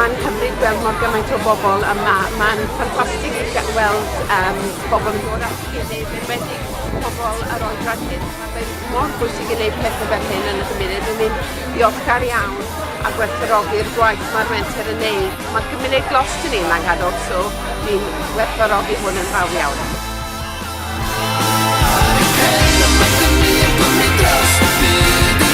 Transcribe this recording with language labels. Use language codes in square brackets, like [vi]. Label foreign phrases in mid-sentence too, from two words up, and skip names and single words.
[cy] hyfryd gweld mor gymaint o bobl yma. Mae'n ffantastig gweld bobl yn dod at ei gilydd, enwedig pobl yr oedran hyn. Mae'n mor bwysig i wneud pethau fel hyn yn y gymuned. Ni'n ddiolchgar iawn a gwerthfawrogi'r gwaith mae'r menter yn neud. Mae'r gymuned Gloucester ni'n Llangadog, so ni'n gwerthfawrogi hwn yn fawr iawn. Hey, I'm making me a good me dust.